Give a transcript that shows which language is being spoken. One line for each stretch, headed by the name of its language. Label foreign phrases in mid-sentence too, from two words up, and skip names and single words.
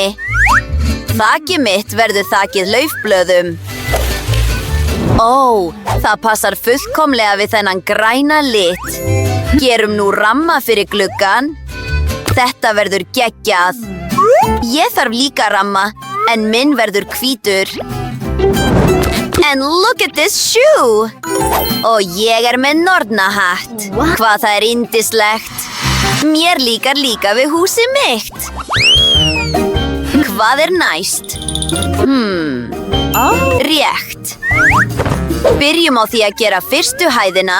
Icelandic: Þakið mitt verður þakið laufblöðum. Það passar fullkomlega við þennan græna lit. Gerum nú ramma fyrir gluggann. Þetta verður geggjað. Ég þarf líka ramma, en minn verður hvítur.
English: And look at this shoe!
Icelandic: Og ég er með nornahatt. Hvað það er yndislegt. Mér líkar líka við húsið mitt. Hvað er næst? Rétt. Byrjum á því að gera fyrstu hæðina.